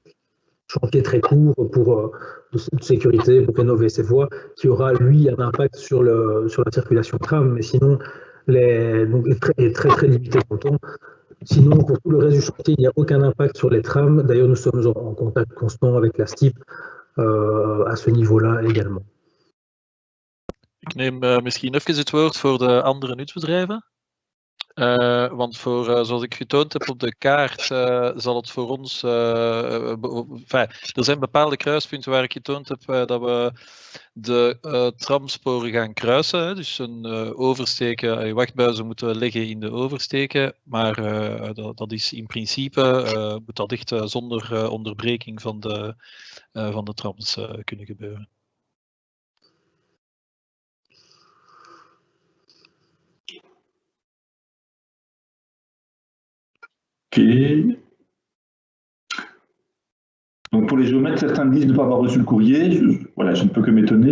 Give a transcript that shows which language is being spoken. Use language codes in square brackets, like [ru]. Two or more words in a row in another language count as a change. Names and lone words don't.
[fr] Chantier très court de sécurité pour rénover ces voies, qui aura lui un impact sur la circulation tram, mais sinon est très limité dans le temps. Sinon, pour tout le reste du chantier, il n'y a aucun impact sur les trams. D'ailleurs, nous sommes en contact constant avec la STIP à ce niveau-là également. [nl] Ik neem misschien even het woord voor de andere nutsbedrijven. Want zoals ik getoond heb op de kaart, zal het voor ons... er zijn bepaalde kruispunten waar ik getoond heb dat we de tramsporen gaan kruisen. Hè, dus een oversteken, wachtbuizen moeten liggen in de oversteken. Maar dat is in principe, moet dat echt zonder onderbreking van de trams kunnen gebeuren. Ok. [fr] Donc pour les géomètres, certains disent ne pas avoir reçu le courrier. Je ne peux que m'étonner.